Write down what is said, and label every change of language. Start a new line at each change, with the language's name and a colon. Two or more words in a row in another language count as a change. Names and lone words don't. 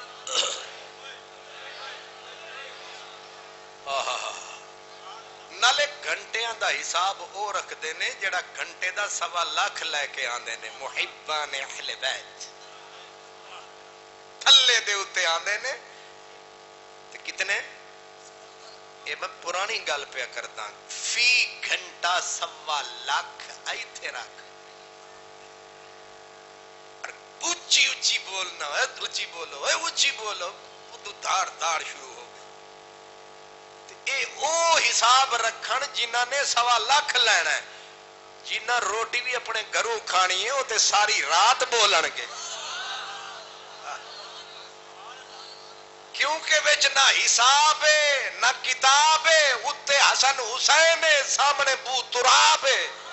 Punjabi: نالے گھنٹیاں دا حساب او رکھ دینے جڑا گھنٹے دا 1.25 لاکھ لے کے آندے نے محبان اہل بیت تھلے دے اتے آندے نے. تے کتنے اے میں پرانی گل پہ کردا فی گھنٹہ 1.25 لاکھ ایتھے رکھ.
Urdu: اچھی اچھی بولنا ہے، اچھی بولو ہے، اچھی بولو تو دھاڑ دھاڑ شروع ہو گئی.
Punjabi: اے او حساب رکھن جنہاں نے 1.25 لاکھ لینا ہے، جنہاں روٹی بھی اپنے گھروں کھانی ہے وہ تے ساری رات بولن گے. کیونکہ وچ نہ حساب ہے نہ کتاب ہے، اتے حسن حسین ہے سامنے بو تراب ہے.